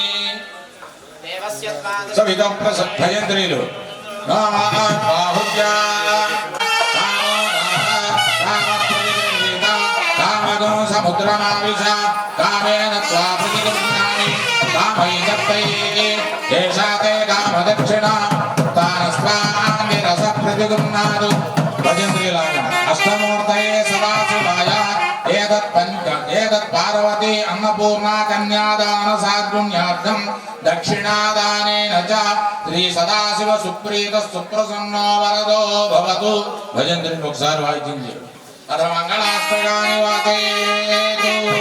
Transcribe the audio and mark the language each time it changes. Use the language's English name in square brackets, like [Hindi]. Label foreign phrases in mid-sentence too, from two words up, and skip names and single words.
[Sanskrit] सविता प्रसभयन्द्रीलु बाहुज्या कामगो समुद्रमाविश कामेन त्वा प्रतिगृह्णामि कामैकत्तैः येषाते कामदक्षिणा तानस्वामि रस प्रतिगृह्णातु भजन्द्रीलाय अष्टमूर्तये सदाशिवाय एतत् పార్వతీ అన్నపూర్ణా కన్యాదాన సాద్గుణ్యార్థం దక్షిణాదానేన చ శ్రీ సదాశివ సుప్రీత సుప్రసన్నో వరదో భవతు. [Telugu] భజంత్రిని ఒకసారి వాయించింది. [Sanskrit] అథ మంగళాస్త్రగాని వాతయేతు.